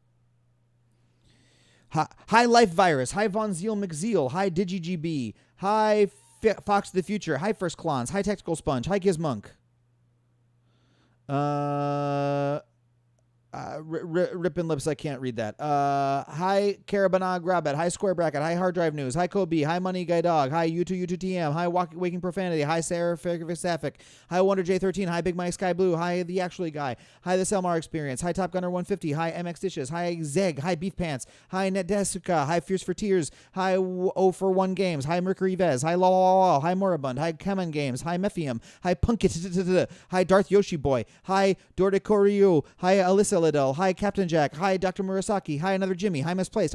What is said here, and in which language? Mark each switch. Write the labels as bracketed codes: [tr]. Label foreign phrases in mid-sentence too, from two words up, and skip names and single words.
[en] Hi Life Virus. Hi Von Zeal McZeal. Hi DigiGB. Hi Fox of the Future. Hi First Clons. Hi Tactical Sponge. Hi Gizmunk. Rippin' Lips, I can't read that. Hi Carabanog Rabbit. Hi Square Bracket. Hi Hard Drive News. Hi Kobe. Hi Money Guy Dog. Hi U2TM. Hi Waking Profanity. Hi Sarah Sapphic. Hi Wonder J13. Hi Big Mike Sky Blue. Hi The Actually Guy. Hi The Selmar Experience. Hi Top Gunner 150. Hi MX Dishes. Hi Zeg. Hi Beef Pants. Hi Netdesuka. Hi Fierce for Tears. Hi 0 for 1 Games. Hi Mercury Vez. Hi Law. Hi Moribund. Hi Kamen Games. Hi Mephium. Hi Punkit. Hi Darth Yoshi Boy. Hi Dordekoryu. Hi Alyssa Liddell. Hi Captain Jack. Hi Dr. Murasaki. Hi Another Jimmy. Hi Misplaced.